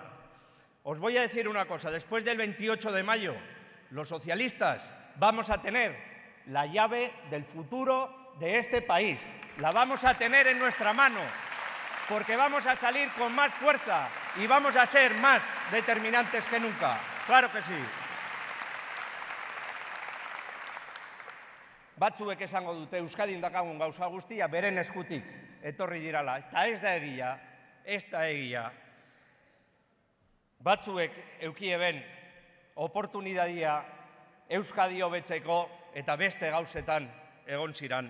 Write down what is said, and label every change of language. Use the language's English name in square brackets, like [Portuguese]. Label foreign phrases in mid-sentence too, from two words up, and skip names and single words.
[Spanish] Os voy a decir una cosa, después del 28 de mayo, los socialistas vamos a tener la llave del futuro de este país. La vamos a tener en nuestra mano, porque vamos a salir con más fuerza y vamos a ser más determinantes que nunca. ¡Claro que sí! [Basque] batzuek esango dute Euskadin dakagun gauza guztia beren eskutik etorri dirala, eta ez da egia, ez da egia. Batzuek eukieben oportunidadia Euskadi hobetzeko eta beste gauzetan egon ziran.